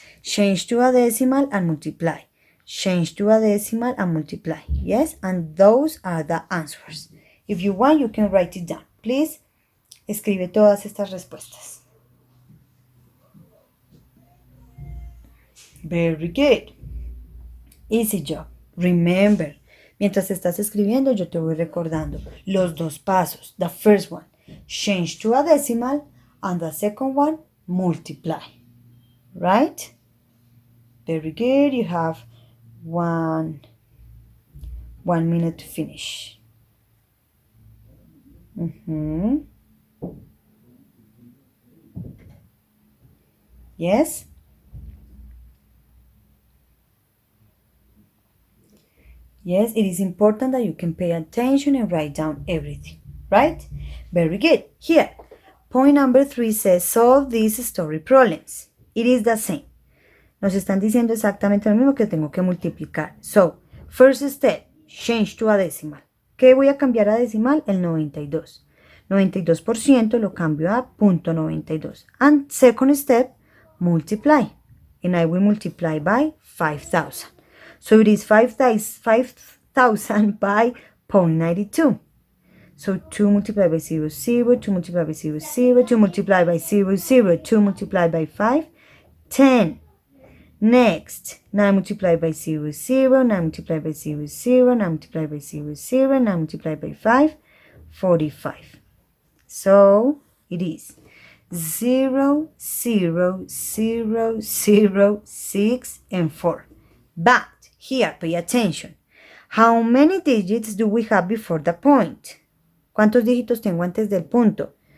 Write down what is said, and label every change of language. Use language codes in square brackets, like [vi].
[en] Change to a decimal and multiply. Change to a decimal and multiply. Yes? And those are the answers. If you want, you can write it down. [es] Please, escribe todas estas respuestas. [en] Very good. Easy job. Remember, [es] mientras estás escribiendo, yo te voy recordando los dos pasos. [en] The first one, change to a decimal, and the second one, multiply. Right? Very good. You have one minute to finish. Yes? Yes, it is important that you can pay attention and write down everything, right? Very good. Here, point number 3 says, solve these story problems. It is the same. [es] Nos están diciendo exactamente lo mismo que tengo que multiplicar. [en] So, first step, change to a decimal. [es] ¿Qué voy a cambiar a decimal? El 92. 92% lo cambio a .92. [en] And second step, multiply. And I will multiply by 5,000. So it is 5,000 by 0.92. So 2 multiplied by 0, 0, 2 multiplied by 0, 0, 2 multiplied by 0, 0, 2 multiplied by 5, 10. Next, 9 multiplied by 0, 0, 9 multiplied by 0, 0, 9 multiplied by 0, 0, 9 multiplied by 5, 45. So it is 0, 0, 0, 0, 6, and 4. But here, pay attention. How many digits do we have before the point? [es] ¿Cuántos dígitos tengo antes del punto?